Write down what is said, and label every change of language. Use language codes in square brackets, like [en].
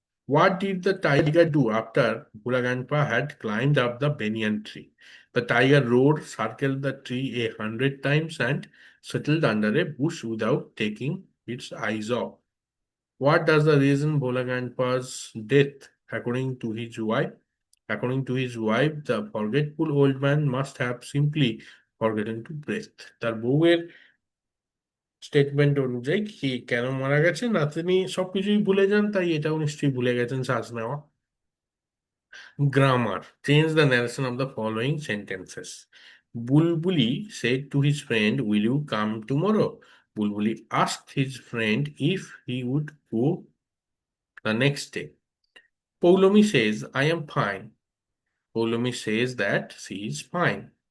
[en] What did the tiger do after Bhola grandpa had climbed up the banyan tree? The tiger rode circle the tree 100 times and settled under a bush without taking its eyes off. What does the reason Bhola grandpa's death according to his wife? According to his wife, the forgetful old man must have simply forgotten to breathe. [bn] তার বউয়ের statement অনুযায়ী কি কেন মারা গেছে না, তিনি সবকিছুই ভুলে যান, তাই এটাও নিশ্চয়ই ভুলে গেছেন শ্বাস নেওয়া। [en] Grammar. Change the narration of the following sentences. Bulbuli said to his friend, "Will you come tomorrow?" Bulbuli asked his friend if he would go the next day. Poulomi says, "I am fine." Poulomi says that she is fine.